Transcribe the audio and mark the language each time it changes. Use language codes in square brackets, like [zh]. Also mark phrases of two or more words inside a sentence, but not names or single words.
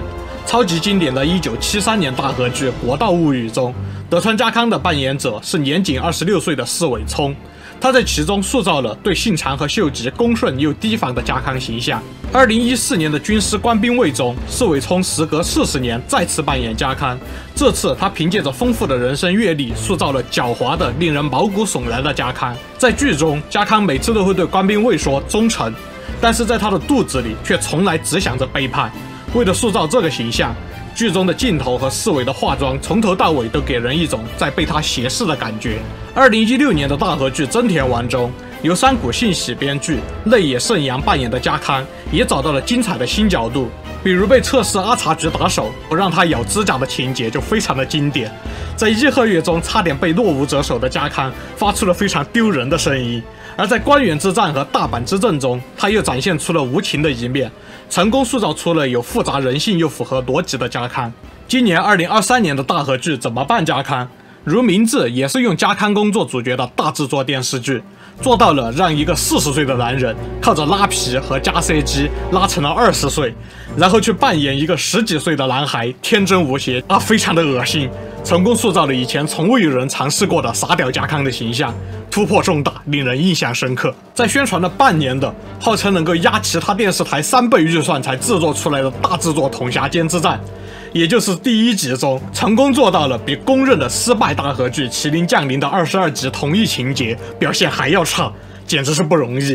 [zh] 超級經典的1973年大河劇《國道物語》中，德川家康的扮演者是年僅26歲的四尾聰，他在其中塑造了對信长和秀吉恭順又提防的家康形象。2014年的《軍師官兵衛》中，四尾聰時隔40年再次扮演家康，這次他憑借着豐富的人生閱歷，塑造了狡猾的、令人毛骨悚然的家康。在劇中，家康每次都會對官兵衛說忠誠，但是在他的肚子裡卻從來只想着背叛。為了塑造這個形象，劇中的鏡頭和四尾的化妝從頭到尾都給人一種在被他挾持的感覺。2016年的大河劇《真田丸》中，由山谷信喜編劇、內野聖陽扮演的家康也找到了精彩的新角度，比如被側室阿茶局打手不讓他咬指甲的情節就非常的經典。在伊賀月中差點被落武者手的家康發出了非常丟人的聲音，而在關原之戰和大阪之陣中，他又展現出了無情的一面，成功塑造出了有複雜人性又符合邏輯的家康。今年2023年的大河劇《怎麼辦家康》，如名字也是用家康公做主角的大制作電視劇，做到了讓一個40歲的男人靠着拉皮和加 CG 拉成了20歲，然後去扮演一個10幾歲的男孩，天真無邪非常的惡心，成功塑造了以前從未有人嘗試過的傻屌家康的形象，突破重大，令人印象深刻。在宣傳了半年的號稱能夠壓其他電視台3倍預算才制作出來的大制作統轄間之戰，也就是第1集中，成功做到了比公認的失敗大河劇《麒麟降臨》的22集同一情節表現還要差，簡直是不容易。